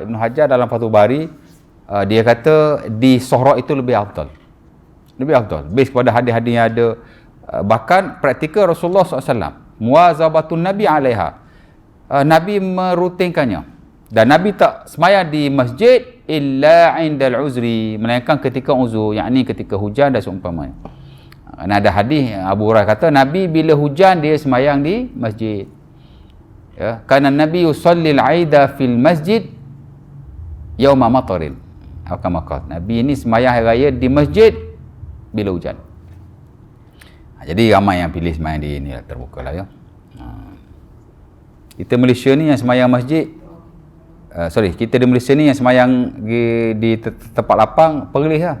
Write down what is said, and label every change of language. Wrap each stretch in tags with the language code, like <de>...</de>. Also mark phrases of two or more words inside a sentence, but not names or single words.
<ms>Ibnu Hajar dalam Fathul Bari, dia kata di Sohra itu lebih afdal. Lebih afdal. Based kepada hadis-hadis yang ada. Bahkan praktikal Rasulullah SAW.</ms> <ar>مواظبة النبي عليها.</ar> <ms>Nabi merutinkannya. Dan Nabi tak semaya di masjid</ms> <ar>إلا عند العذر.</ar> <ms>Melainkan ketika uzur. Yakni ketika hujan dan seumpamanya. Ada hadis Abu Hurairah kata, Nabi bila hujan dia semayang di masjid. Ya, karena</ms> <ar>Nabi يصلي العيد في المسجد يوم مطر.</ar> <ms>Nabi ini semayang hari raya di masjid bila hujan. Jadi ramai yang pilih semayang di ni terbuka lah ya. Kita Malaysia ni yang semayang masjid, kita di Malaysia ni yang semayang di tempat lapang Perlis lah.</ms>